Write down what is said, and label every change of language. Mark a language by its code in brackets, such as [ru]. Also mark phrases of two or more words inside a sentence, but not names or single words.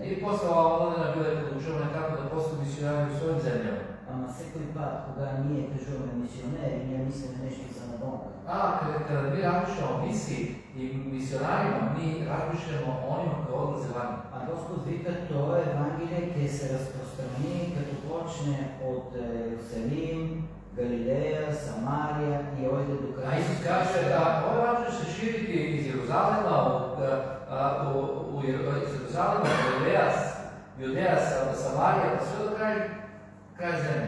[mk] И после ова младина биле подучувани како да постанат мисионери у својим земјама. Ама секој пат кога ние кажуваме мисионери, ние мислиме нешто за навонка. [sr] Kada mi razmišljamo o misiji i misionarima, mi razmišljamo o onima koji odlaze vani. [mk] А Господ вика, тоа Евангелие ќе се разпространи [bg] като почне [mk] од Јерусалим, Галилеја, Самарија и ојде до крај. [sr] А Исус каже да ова Евангелие ќе се ширити из Јерусалима, из Јерусалима, Јудеја, Самарија, па све до крај земја.